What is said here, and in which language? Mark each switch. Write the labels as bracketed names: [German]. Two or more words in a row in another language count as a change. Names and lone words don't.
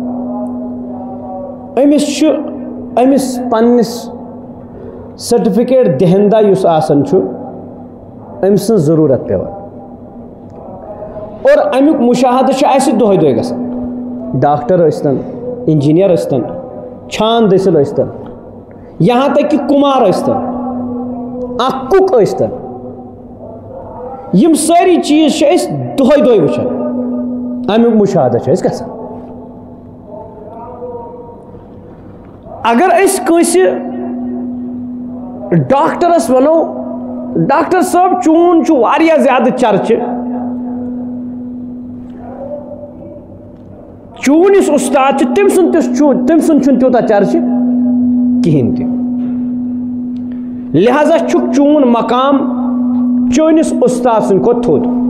[Kashmiri] أمِس پننِس سرٹِفکیٹ دہندا یُس آسان چھُ أمۍ سٕنٛز ضروٗرت پیوان اور امیُک مشاہدٕ چھُ اَسہِ دۄہے دۄہے گژھان ڈاکٹر ٲسۍتن انجیٖنیر ٲسۍتن چھان دٔسِل ٲسۍتن [Urdu] یہاں تک کہ [Kashmiri] کُمار ٲسۍتن اکھ کُک ٲسۍتن یِم سٲری چیٖز چھِ أسۍ دۄہے دۄہے وٕچھان امیُک مشاہدٕ چھُ اَسہِ گژھان اگر أسۍ کٲنٛسہِ ڈاکٹرس ونو ڈاکٹر صٲب چون چھُ واریاہ زیادٕ چرچہِ چون یُس اُستاد چھُ تٔمۍ سُنٛد چھُنہٕ تیوٗتاہ چرچہِ کِہیٖنۍ تہِ لہذا چھُکھ چون مقام چٲنِس اُستاد سٕنٛدِ کھۄتہٕ تھوٚد